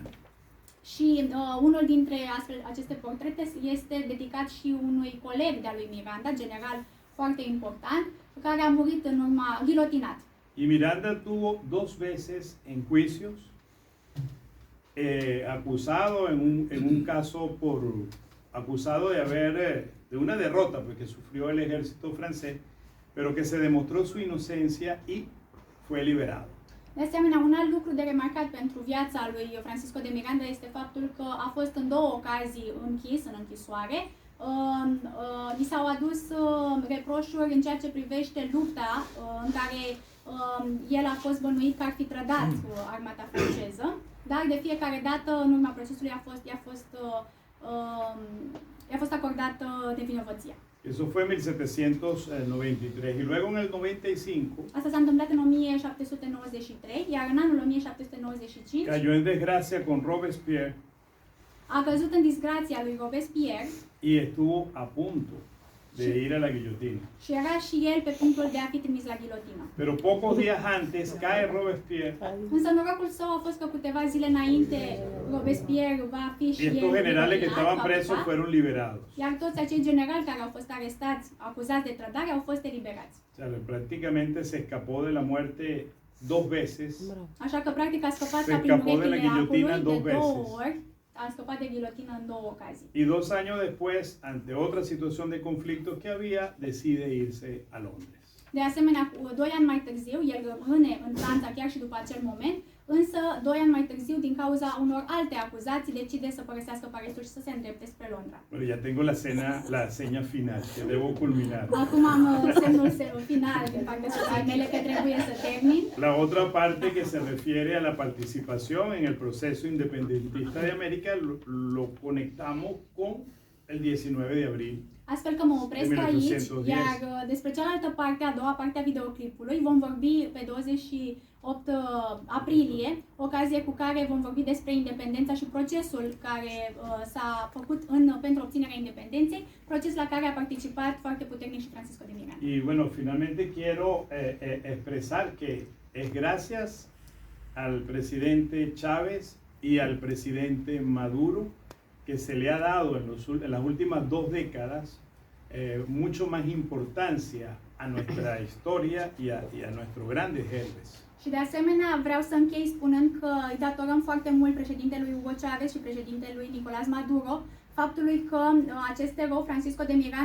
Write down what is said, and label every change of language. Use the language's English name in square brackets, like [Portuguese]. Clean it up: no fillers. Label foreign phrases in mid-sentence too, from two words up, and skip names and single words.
[Romanian] Și unul dintre aceste portrete este dedicat și unui coleg de-a lui Miranda, general foarte important, care a murit în urma ghilotinat. [Spanish] Y Miranda tuvo 2 veces en juicios, acusado en un caso acusado de una derrota porque sufrió el ejército francés, pero que se demostró su inocencia y fue liberado. [Romanian] De asemenea, un alt lucru de remarcat pentru viața lui Francisco de Miranda este faptul că a fost în 2 ocazii închis în închisoare. I s-au adus reproșuri în ceea ce privește lupta în care el a fost bănuit că ar fi trădat armata franceză, dar de fiecare dată în urma procesului i-a fost acordată nevinovăția. [Spanish] Eso fue en 1793 y luego en el 95 [Romanian] Asta s-a întâmplat în 1793, iar în anul 1795 [Spanish] cayó en desgracia con Robespierre [Romanian] a căzut în disgrația lui Robespierre [Spanish] y estuvo a punto de ir a la guillotina. [Romanian] și era și el pe punctul de a fi trimis la ghilotină. [Spanish] Pero pocos días antes cae Robespierre [Romanian] Însă norocul său a fost că câteva zile înainte Robespierre va fi [Spanish] y [Romanian] și [Spanish] el estos generales que [Romanian] ghilotinat, [Spanish] estaban [Romanian] va [Spanish] presos [Romanian] putea, [Spanish] fueron liberados. [Romanian] iar toți acei generali care au fost arestați, acuzați de trădare, au fost eliberați. [Spanish] O sea, prácticamente se escapó de la muerte 2 veces. [Romanian] Așa că practic a scăpat [Spanish] Se [Romanian] ca prin [Spanish] escapó de la [Romanian] urechile [Spanish] guillotina [Romanian] acului de [Spanish] 2 [Romanian] două [Spanish] veces. [Romanian] ori, a scăpat de ghilotină în 2 ocazii. [Spanish] Y 2 años después, ante otra situación de conflicto que había, decide irse a Londres. [Romanian] De asemenea, 2 ani mai târziu, el rămâne în Franța chiar și după acel moment, însă 2 ani mai târziu, din cauza unor alte acuzații, decide să părăsească Parisul și să se îndrepte spre Londra. [Spanish] Bueno, ya tengo la seña final, que debo culminar. [Romanian] Acum am semnul final din partea societății mele că trebuie să termin. [Spanish] La otra parte que se refiere a la participación en el proceso independentista de América lo conectamos con el 19 de abril. [Romanian] Astfel că mă opresc [Spanish] De [Romanian] aici, [Spanish] 1810. [Romanian] iar despre cealaltă parte, a doua parte a videoclipului, vom vorbi pe 28 aprilie, ocazie cu care vom vorbi despre independența și procesul care s-a făcut pentru obținerea independenței, proces la care a participat foarte puternic și Francisco de Miranda. [Spanish] Y bueno, finalmente quiero expresar que es gracias al presidente Chávez y al presidente Maduro que se le ha dado en las últimas 2 décadas mucho más importancia a nuestra historia y a nuestros grandes héroes. [Romanian] Și de asemenea vreau să închei spunând că îi datorăm foarte mult președintelui Hugo Chavez și președintelui Nicolás Maduro faptului că acest erou, Francisco de Miranda,